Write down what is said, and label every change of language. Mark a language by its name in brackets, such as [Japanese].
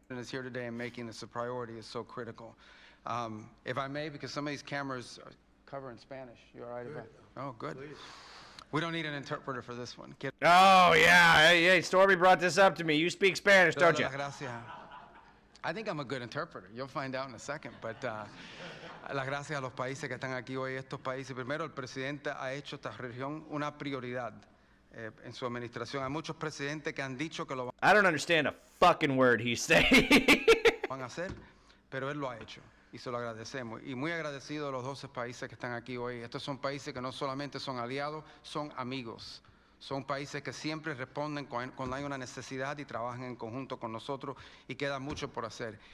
[English] is here today and making this a priority is so critical. If I may, because some of these cameras cover in Spanish. You all right about it? Oh, good. Please. We don't need an interpreter for this one. Oh, yeah. Hey, Stormy brought this up to me. You speak Spanish, don't you? I think I'm a good interpreter. You'll find out in a second. [Spanish] But las gracias a los países que están aquí hoy. Estos países, primero, el presidente ha hecho esta región una prioridad en su administración. Hay muchos presidentes que han dicho que lo [English] I don't understand a fucking word he's saying. [Spanish] van a hacer, pero él lo ha hecho. Y se lo agradecemos. Y muy agradecido a los 12 países que están aquí hoy. Estos son países que no solamente son aliados, son amigos. Son países que siempre responden cuando hay una necesidad y trabajan en conjunto con nosotros y queda mucho por hacer.